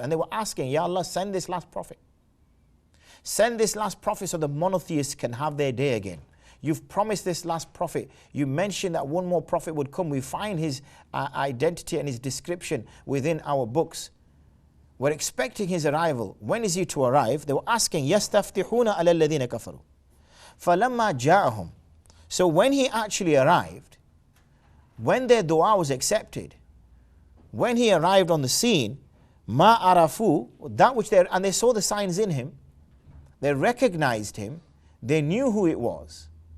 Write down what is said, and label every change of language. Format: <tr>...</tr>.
<en>And they were asking, Ya Allah, send this last prophet. Send this last prophet so the monotheists can have their day again. You've promised this last prophet. You mentioned that one more prophet would come. We find his identity and his description within our books. We're expecting his arrival. When is he to arrive? They were asking,</en> <ar>يَسْتَفْتِحُونَ عَلَى الَّذِينَ كَفَرُوا فَلَمَّا جَاءَهُمْ.</ar> <en>So when he actually arrived, when their dua was accepted, when he arrived on the scene,</en> <ar>مَا عَرَفُوا,</ar> <en>that which and they saw the signs in him, they recognized him, they knew who it was.</en>